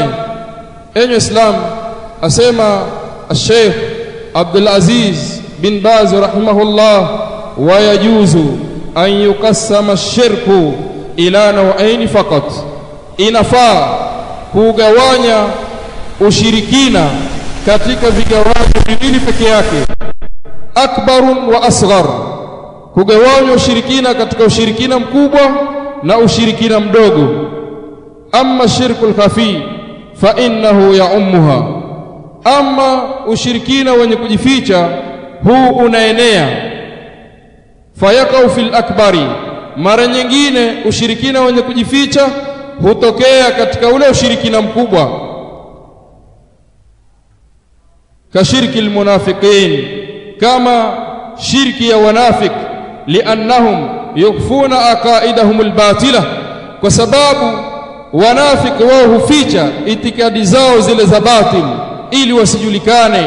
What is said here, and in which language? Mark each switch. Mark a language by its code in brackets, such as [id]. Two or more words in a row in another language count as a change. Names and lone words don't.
[sw] Enyi Islam, asema Sheikh Abdul Aziz bin Baz rahimahullah, [ar] ويجوز أن يقسم الشرك إلى نوعين فقط, [sw] inafaa kugawanya ushirikina katika vigawanyo viwili peke yake, [ar] أكبر وأصغر, [sw] kugawanya ushirikina katika ushirikina mkubwa na ushirikina mdogo. [ar] أما الشرك الخفي فإنه يعمها, [sw] amma ushirikina wenye kujificha huu unaenea. [ar] فيقع في الأكبر, [sw] mara nyingine ushirikina wenye kujificha hutokea katika ule ushirikina mkubwa, [ar] كشرك المنافقين, [sw] kama shirki ya wanafik, [ar] لأنهم يخفون عقائدهم الباطلة, [sw] kwa sababu wanafiki wao huficha itikadi zao zile za batil ili wasijulikane.